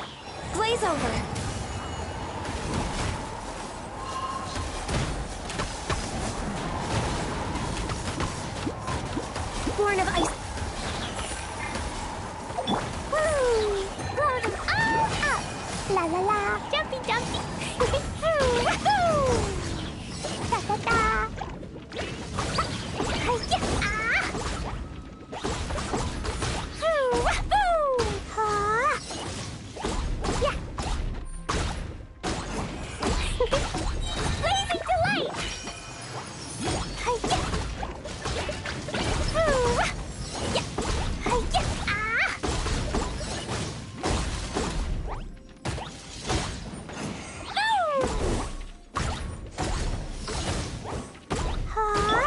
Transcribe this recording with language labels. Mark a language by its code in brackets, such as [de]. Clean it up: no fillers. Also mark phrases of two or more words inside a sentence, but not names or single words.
[en] Glaze over. Born of ice. Woo! Blow them all up! La la la! Jumpy jumpy! Woo! Woo! Da da da! Hi-ya! Ah! Woo! Woo! Ha! Yeah! Blazing delight! Hi-ya! Woo! Yeah! Hi-ya! Ah! Huh?